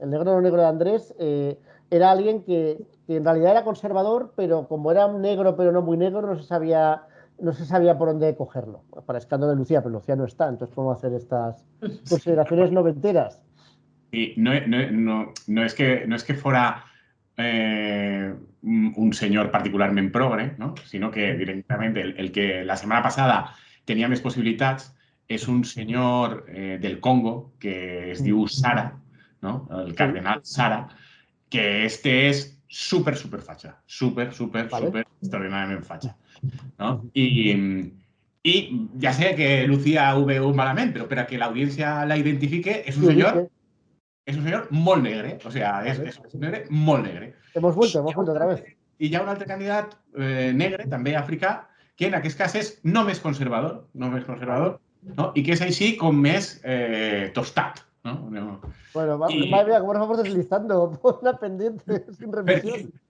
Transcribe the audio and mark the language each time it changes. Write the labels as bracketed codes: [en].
[es] El negro no negro de Andrés era alguien que en realidad era conservador, pero como era negro pero no muy negro, no se sabía por dónde cogerlo. Para escándalo de Lucía, pero Lucía no está, entonces podemos hacer estas consideraciones noventeras. Y no es que fuera un señor particularmente progre, no? Sino que directamente el que la semana pasada tenía [ca] més possibilitats és un senyor del Congo que es diu Sara, no? [es] El cardenal Sara, que este es súper facha, súper extraordinàriament facha, ¿no? Y ya sé que Lucía [ca] ho veu malament, però per a que l'audiència la identifique, és un senyor molt negre, o sea, és un negre molt negre. [es] Hemos vuelto otra vez. [ca] I hi ha un altre candidat negre, també africà, que en aquest cas és no més conservador, no? I que és així com més tostat. No? [es] Bueno, vaya, como nos vamos deslizando por una pendiente sin revisión.